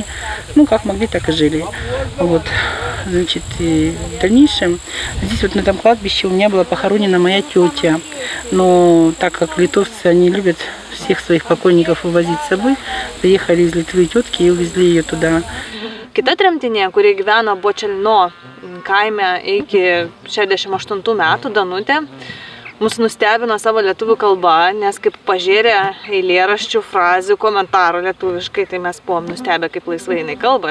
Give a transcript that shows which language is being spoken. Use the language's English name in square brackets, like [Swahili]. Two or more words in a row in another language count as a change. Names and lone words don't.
[Russian] Ну, как могли, так и жили. Вот. Значит, и в дальнейшем здесь вот на этом кладбище у меня была похоронена моя тетя. Но так как литовцы, они любят всех своих покойников увозить с собой, приехали из Литвы тетки и увезли ее туда. [Lithuanian] Kita tremtinė, kuri gyveno Bačelino kaime iki 68 metų, Danutė, mus nustebino savo lietuvių kalba, nes kaip pažėrė eilėraščių, frazių, komentarų lietuviškai, tai mes buvom nustebę, kaip laisvai jinai kalba.